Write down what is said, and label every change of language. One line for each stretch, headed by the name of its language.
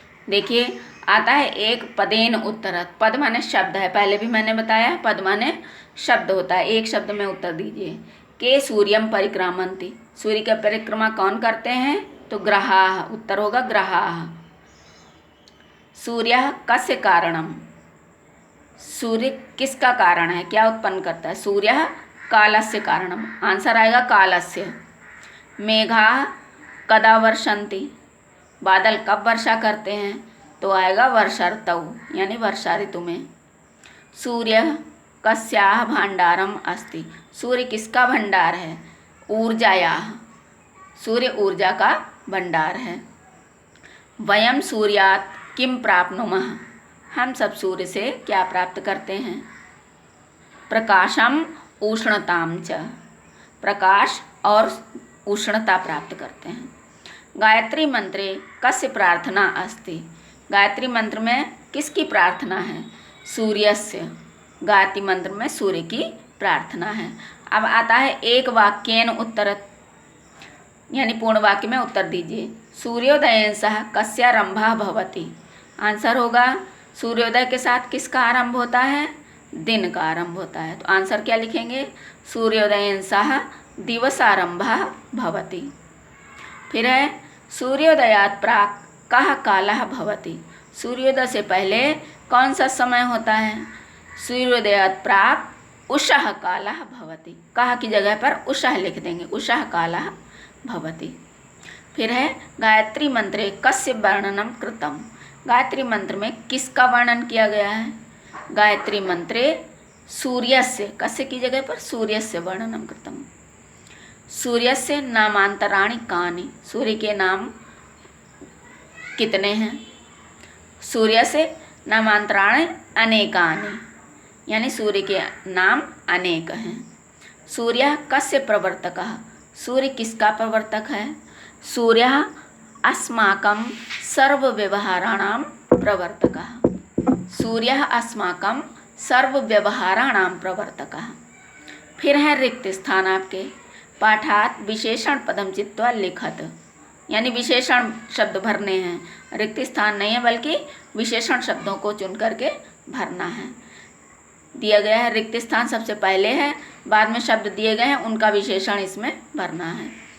Hindi: देखिए आता है
Sanskrit: एक पदेन उत्तरत।
Hindi: पद माने शब्द है, पहले भी मैंने बताया पद माने शब्द होता है। एक शब्द में उत्तर दीजिए।
Sanskrit: के सूर्यम परिक्रामंति,
Hindi: सूर्य का परिक्रमा कौन करते हैं? तो ग्रहाः, उत्तर होगा ग्रहाः।
Sanskrit: सूर्यः कस्य कारणम,
Hindi: सूर्य किसका कारण है, क्या उत्पन्न करता है?
Sanskrit: सूर्यः कालस्य कारणम,
Hindi: आंसर आएगा
Sanskrit: कालस्य। मेघाः कदा वर्षन्ति,
Hindi: बादल कब वर्षा करते हैं? तो आएगा
Sanskrit: वर्षा ऋतौ,
Hindi: यानी वर्षा ऋतु में।
Sanskrit: सूर्य कस्याः भाण्डारम अस्ति,
Hindi: सूर्य किसका भंडार है? ऊर्जायाः, सूर्य ऊर्जा का भंडार है।
Sanskrit: वयम सूर्यात् किम प्राप्नुमः,
Hindi: हम सब सूर्य से क्या प्राप्त करते हैं?
Sanskrit: प्रकाशम उष्णताम च,
Hindi: प्रकाश और उष्णता प्राप्त करते हैं।
Sanskrit: गायत्री मंत्रे कस्य प्रार्थना अस्ति,
Hindi: गायत्री मंत्र में किसकी प्रार्थना है? सूर्यस्य, गायत्री मंत्र में सूर्य की प्रार्थना है। अब आता है
Sanskrit: एक वाक्येन उत्तरत,
Hindi: यानी पूर्ण वाक्य में उत्तर दीजिए।
Sanskrit: सूर्योदयेन सह कस्यारंभः भवति,
Hindi: आंसर होगा सूर्योदय के साथ किसका आरंभ होता है? दिन का आरंभ होता है। तो आंसर क्या लिखेंगे?
Sanskrit: सूर्योदयेन सह दिवसारंभः भवति।
Hindi: फिर है
Sanskrit: सूर्योदयात् प्राक् कः कालः भवति,
Hindi: सूर्योदय से पहले कौन सा समय होता है?
Sanskrit: सूर्योदयात् प्राक् उषः कालः भवति,
Hindi: कः की जगह पर उषः लिख देंगे,
Sanskrit: उषः कालः भवति।
Hindi: फिर है
Sanskrit: गायत्री मंत्रे कस्य वर्णनम कृतम,
Hindi: गायत्री मंत्र में किसका वर्णन किया गया है?
Sanskrit: गायत्री मंत्रे सूर्यस्य,
Hindi: कस्य की जगह पर?
Sanskrit: सूर्यस्य वर्णनम कृतम। सूर्यस्य नामांतराणि कानि,
Hindi: सूर्य के नाम कितने हैं?
Sanskrit: सूर्यस्य नामांतराणि अनेकानि,
Hindi: यानी सूर्य के नाम अनेक हैं।
Sanskrit: सूर्य कस्य प्रवर्तकः,
Hindi: सूर्य किसका प्रवर्तक है?
Sanskrit: सूर्यः अस्माकं सर्वव्यवहाराणां प्रवर्तकः, सूर्यः अस्माकं सर्वव्यवहाराणां प्रवर्तकः।
Hindi: फिर है रिक्त स्थान आपके,
Sanskrit: पाठात विशेषण पदम चित्वा लिखत,
Hindi: यानी विशेषण शब्द भरने हैं, रिक्त स्थान नहीं है बल्कि विशेषण शब्दों को चुन करके भरना है। दिया गया है रिक्त स्थान सबसे पहले है, बाद में शब्द दिए गए हैं उनका विशेषण इसमें भरना है।